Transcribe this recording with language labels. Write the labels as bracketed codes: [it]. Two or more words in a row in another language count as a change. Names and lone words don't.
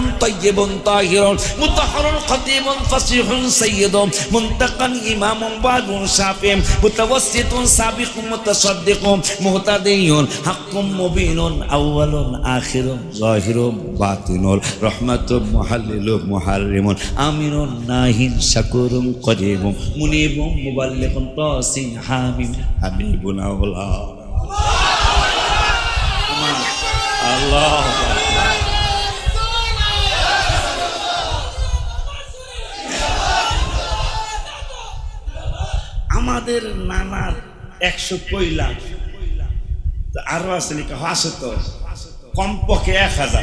[ar] طيب طاهر مطهر خطيب فصيح سيد منتقى إمام بار شافع متوسط سابق متصدق مهتد حق مبين أول آخر ظاهر باطن رحمة محلل محرم أمين ناه شكور كريم منيب مبلغ طس حم حبيب أولى الله. [bn] আমাদের নানার 100 কইলা আরো আছে লিখা আছে তো কমপক্ষে 1000।